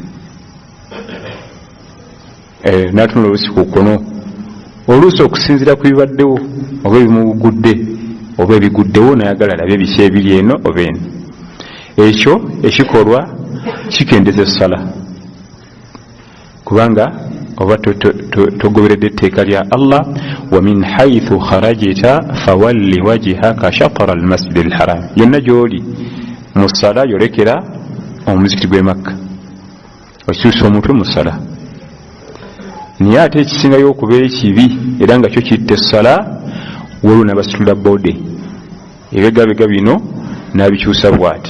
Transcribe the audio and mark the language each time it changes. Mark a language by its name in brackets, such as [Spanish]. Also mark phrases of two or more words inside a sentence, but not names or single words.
[Ganda] N'atunula oluusi ku kkono, oluusi okusinziira ku bibaddewo oba ebimugudde oba ebiguddewo nayagala alabe biki ebiri eno oba eno. Ekyo ekikolwa kikendeeza essala, kubanga oba togoberedde etteeka lya Allah, [Arabic] ومن حيث خرجت فول وجهك شطر المسجد الحرام. [Ganda] Yonna gy'oli mu ssala yolekera omuzikiti gw'e Makka, okyusa omutwe mu ssala. Naye ate ekisingayo okubeera ekibi era nga kyo kitta essala, waliwo n'abasitula bode ebigabega bino n'abikyusa bw'ati.